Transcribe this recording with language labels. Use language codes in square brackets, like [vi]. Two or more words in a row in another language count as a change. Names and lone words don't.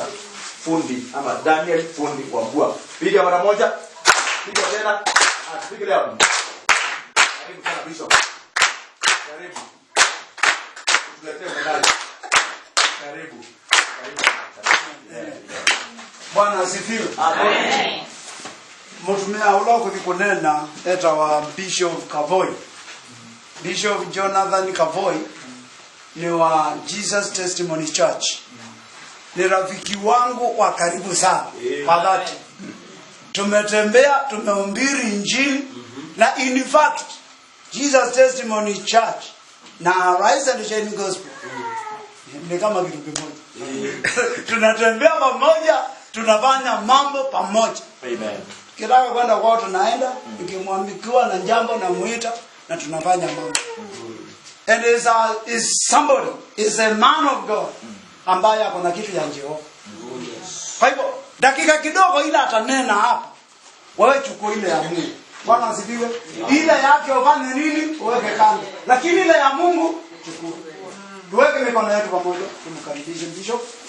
[sw] Fundi ama Daniel Fundi Wambua. Piga mara moja. Piga tena. Piga leo. Karibu sana bishop. Karibu. Tuletee medali. Karibu. Bwana asifiwe. Amen. [kam] Mutumia uloko kikunena eta wa Bishop Kavoi. [sw] Bishop Jonathan Kavoi ni wa Jesus Testimony Church. Ni rafiki wangu wa karibu sana. Kwa dhati. Tumetembea, tumehubiri injili na [en] in fact [sw] Jesus Testimony Church na Rise and Shine Gospel ni kama kitu kimoja. Tunatembea pamoja, tunafanya mambo pamoja. Amen. Kitaka kwenda kwao tunaenda, nikimwambikiwa na jambo na muita na tunafanya mambo. [en] And is a man of God [sw] ambaye ako na kitu ya Jehova. Kwa hivyo dakika kidogo ile atanena hapa, wewe chukua ile ya Mungu. Bwana asifiwe. Ile yake ufanye nini? Uweke kando. Lakini ile ya Mungu chukua. Tuweke mikono yetu pamoja, tumkaribishe Bishop.